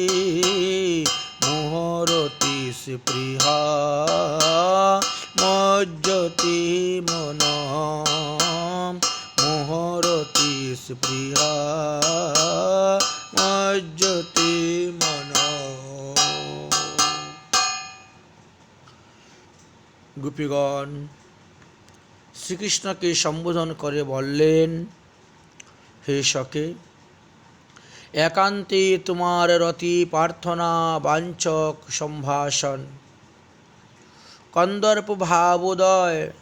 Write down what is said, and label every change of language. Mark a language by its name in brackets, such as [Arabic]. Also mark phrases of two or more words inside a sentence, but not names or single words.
[Sanskrit] मोहरति स्पृहा मज्जति मनं मोहरति स्पृहा मज्जति मनं। [Bangla] গোপীগণ শ্রীকৃষ্ণকে সম্বোধন করে বললেন, হে সখে, একান্তে তোমার রতি প্রার্থনা বাঞ্ছক সম্ভাষণ কন্দর্প ভাবোদয়,